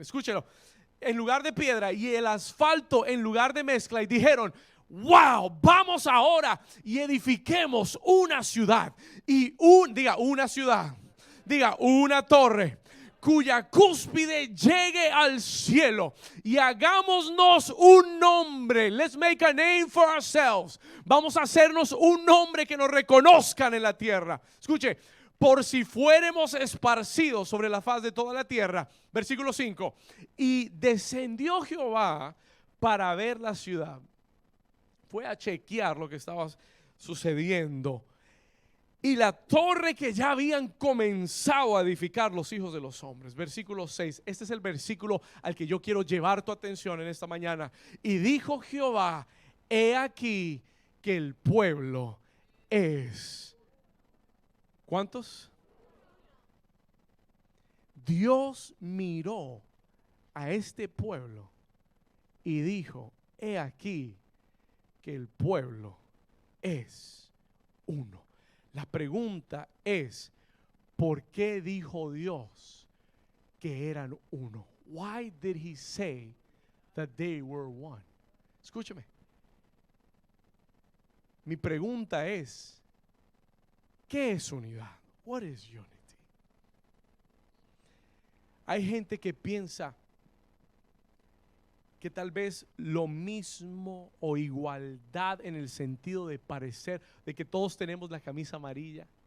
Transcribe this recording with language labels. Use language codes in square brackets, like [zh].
[es] Escúchelo, en lugar de piedra y el asfalto en lugar de mezcla. Y dijeron, wow, vamos ahora y edifiquemos una ciudad. Y diga una ciudad, diga una torre cuya cúspide llegue al cielo, y hagámonos un nombre. [en] Let's make a name for ourselves. [es] Vamos a hacernos un nombre que nos reconozcan en la tierra. Escuche, por si fuéramos esparcidos sobre la faz de toda la tierra. Versículo 5. Y descendió Jehová para ver la ciudad. Fue a chequear lo que estaba sucediendo. y la torre que ya habían comenzado a edificar los hijos de los hombres. Versículo 6. Este es el versículo al que yo quiero llevar tu atención en esta mañana. Y dijo Jehová: he aquí que el pueblo es. ¿Cuántos? Dios miró a este pueblo y dijo: he aquí que el pueblo es uno. La pregunta es: ¿por qué dijo Dios que eran uno? [en] Why did he say that they were one? [es] Escúcheme. Mi pregunta es: ¿qué es unidad? [en] What is unity? [es] Hay gente que piensa que tal vez lo mismo o igualdad en el sentido de parecer, de que todos tenemos la camisa amarilla.